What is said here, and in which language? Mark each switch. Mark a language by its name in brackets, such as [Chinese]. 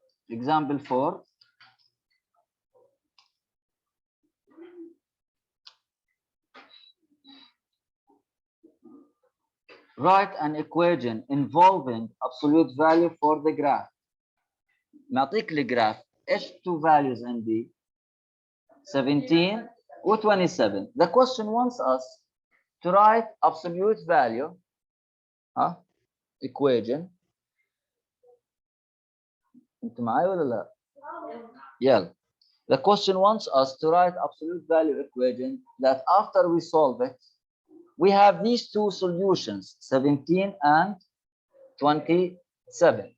[English] example 4 Write an equation involving absolute value for the graph. [Arabic] نعطيك الجراف ايش [English] two values [Arabic] عندي 17 و 27. [English] The question wants us to write absolute value equation. [Arabic] انت معي ولا لا؟ يلا. [English] The question wants us to write absolute value equation that after we solve it, we have these two solutions, 17 and 27.